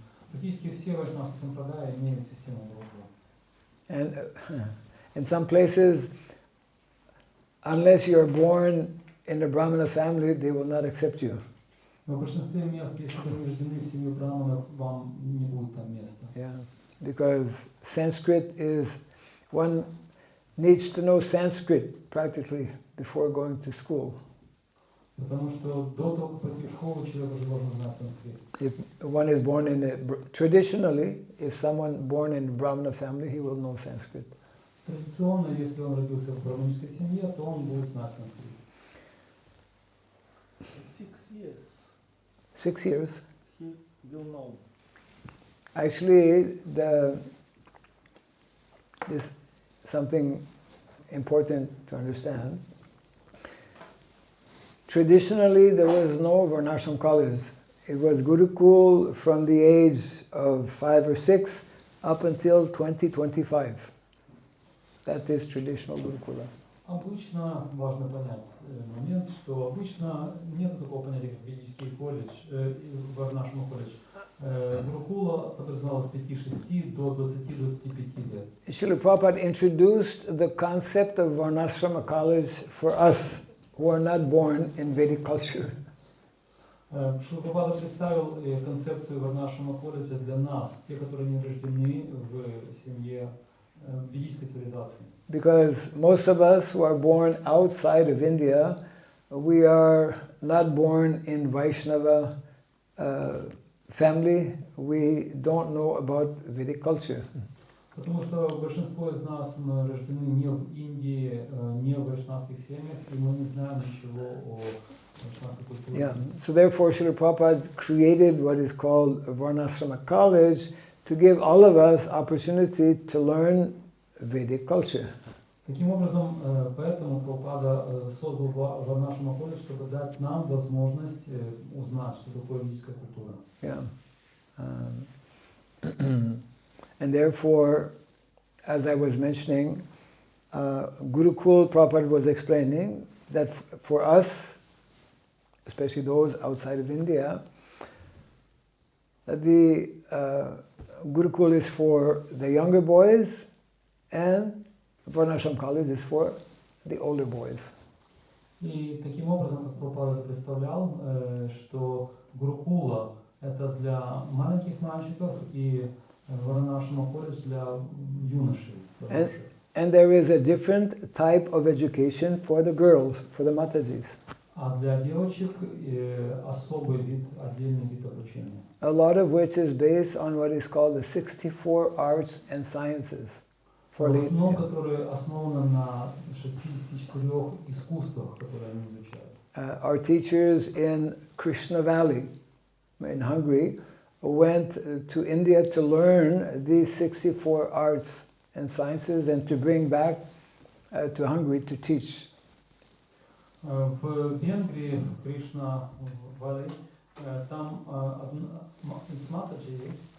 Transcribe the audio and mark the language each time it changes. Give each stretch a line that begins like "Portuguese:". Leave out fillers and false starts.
Russian: Практически все вайшнавские сампрадая имеют систему гурукула.
English: And in some places, unless you are born in a Brahmana family, they will not accept you.
Russian: Но в большинстве мест, если вы не рождены в семью браманов, вам не будет там места.
English: Yeah, because Sanskrit is, one needs to know Sanskrit practically before going to school.
Russian: Потому что до того, как пойти в школу, человек уже должен знать санскрит.
English: If one is born traditionally, if someone born in a Brahmana family, he will know Sanskrit.
Russian: Традиционно, если он родился в браманической семье, то он будет знать санскрит.
English: 6 years. 6 years. He will know. Actually, this something important to understand. Traditionally, there was no Varnashram college. It was Gurukul from the age of 5 or 6 up until 20-25. That is traditional Gurukula.
Russian: Обычно важно понять момент, что обычно нет такого понятия, как ведический колледж, Варнашрама колледж. Гурукула подразумевалась с 5-6 до 20-25 лет.
English: Srila Prabhupada introduced the concept of Varnashrama college for us who are not born in Vedic culture.
Russian: Шрила Прабхупада представил концепцию Варнашрама колледжа для нас, те, которые не рождены в семье ведической цивилизации.
English: Because most of us who are born outside of India, we are not born in Vaishnava family, we don't know about Vedic culture.
Russian: Потому что большинство из нас мы рождены не в Индии, не в вайшнавских семьях, и мы не знаем ничего о вайшнавской культуре.
English: Yeah. So therefore, Srila Prabhupada created what is called Varnashrama College to give all of us opportunity to learn Vedic culture.
Russian: Таким образом, поэтому Прабхупада создал Варнашрама колледж, чтобы дать нам возможность узнать, что такое ведическая культура.
English: Yeah. And therefore, as I was mentioning, Gurukul Prabhupada was explaining that for us, especially those outside of India, the Gurukul is for the younger boys and Varnashram College is for the older boys.
Russian: И таким образом, как Прабхупада представлял, что Гурукула это для маленьких мальчиков и Варнашрама колледж для юношей.
English: And there is a different type of education for the girls, for the Matajis.
Russian: А для девочек особый вид, отдельный вид обучения.
English: A lot of which is based on what is called the 64 arts and sciences.
Russian: В основном, которые основаны на 64 искусствах, которые они изучают.
English: Our teachers in Krishna Valley, in Hungary, went to India to learn these 64 arts and sciences and to bring back to Hungary to teach.
Russian: В Венгрии, в Кришна Валли, там из Матаджи,